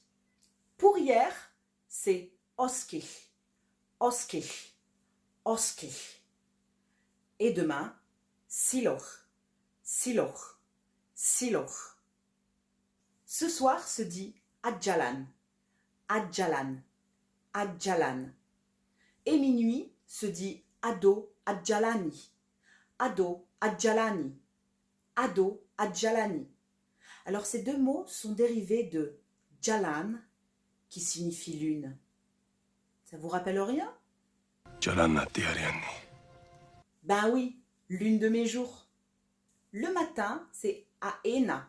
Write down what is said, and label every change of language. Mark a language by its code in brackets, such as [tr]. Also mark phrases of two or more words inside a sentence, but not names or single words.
[fr] Pour hier, c'est oske, oske, oske. Et demain, siloch, siloch, siloch. Ce soir se dit adjalan, adjalan, adjalan. Et minuit se dit ado adjalani, ado adjalani, ado adjalani. Alors ces deux mots sont dérivés de jalan, qui signifie lune. Ça vous rappelle rien? Ben oui, lune de mes jours. Le matin, c'est aena.